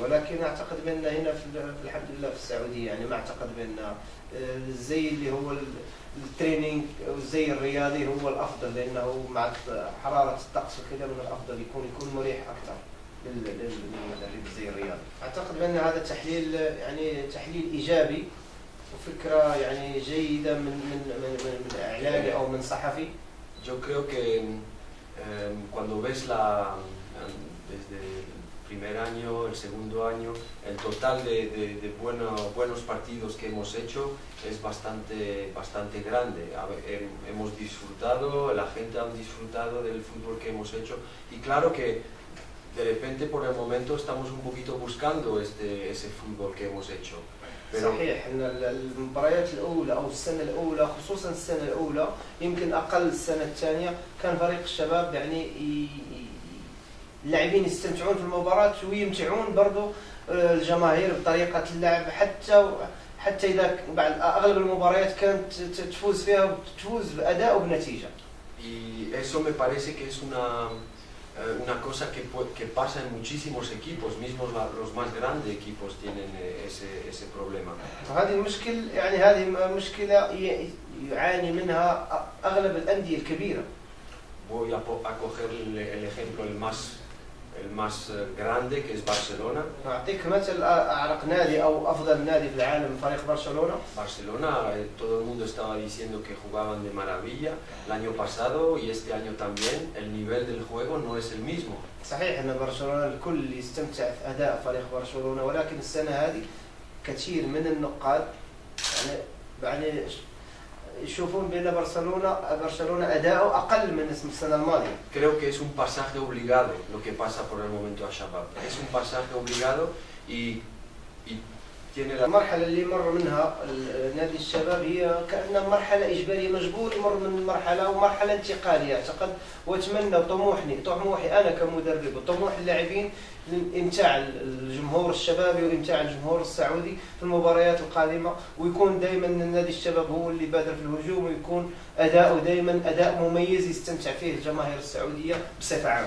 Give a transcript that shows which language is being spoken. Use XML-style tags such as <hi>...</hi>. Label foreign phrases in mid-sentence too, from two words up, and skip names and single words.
<ar>ولكن أعتقد بأن هنا في الحمد لله في السعودية يعني ما أعتقد بأن الزي اللي هو التريننج والزي الرياضي هو الأفضل، لأنه مع حرارة الطقس وكذا من الأفضل يكون مريح أكثر للمدرب الزي الرياضي. أعتقد بأن هذا تحليل يعني تحليل إيجابي وفكرة يعني جيدة من إعلامي أو من صحفي.</ar> <es>Yo creo que cuando ves desde el primer año, el segundo año, el total de buenos partidos que hemos hecho es bastante grande. Hemos disfrutado, la gente ha disfrutado del fútbol que hemos hecho, y claro que de repente por el momento estamos un poquito buscando ese fútbol que hemos hecho.</es> <ar>صحيح ان المباريات الاولى او السنه الاولى، خصوصا السنه الاولى، يمكن اقل السنه الثانيه، كان فريق الشباب يعني اللاعبين يستمتعون في المباراه ويمتعون برضو الجماهير بطريقه اللعب، حتى اذا بعد اغلب المباريات كانت تفوز فيها وتفوز باداء وبنتيجه.</ar> <es>Y eso me parece que es una cosa que pasa en muchísimos equipos, mismos los más grandes equipos tienen ese problema.</es> <ar>هذه المشكلة، يعني هذه مشكلة يعاني منها أغلب الأندية الكبيرة.</ar> <es>Voy a coger el ejemplo el más grande, que es Barcelona.</es> <ar>أعطيك مثل أعرق نادي أو أفضل نادي في العالم، فريق برشلونة.</ar> <es>Barcelona, todo el mundo estaba diciendo que jugaban de maravilla el año pasado y este año también. El nivel del juego no es el mismo.</es> <ar>صحيح أن برشلونة الكل يستمتع في أداء فريق برشلونة، ولكن السنة هذه كثير من النقاد يعني يشوفون بأن برشلونة أداؤه أقل من السنة الماضية.</ar> <es>Creo que es un pasaje obligado lo que pasa por el momento a Shabab. Es un pasaje obligado y tiene la...</es> <ar>المرحلة اللي مر منها نادي الشباب هي كأنها مرحلة إجبارية، مجبور يمر من مرحلة ومرحلة انتقالية أعتقد، وأتمنى طموحي أنا كمدرب وطموح اللاعبين لإمتاع الجمهور الشبابي وإمتاع الجمهور السعودي في المباريات القادمة، ويكون دائما نادي الشباب هو اللي بادر في الهجوم، ويكون أداؤه دائما أداء مميز يستمتع فيه الجماهير السعودية بصفة عامة.</ar>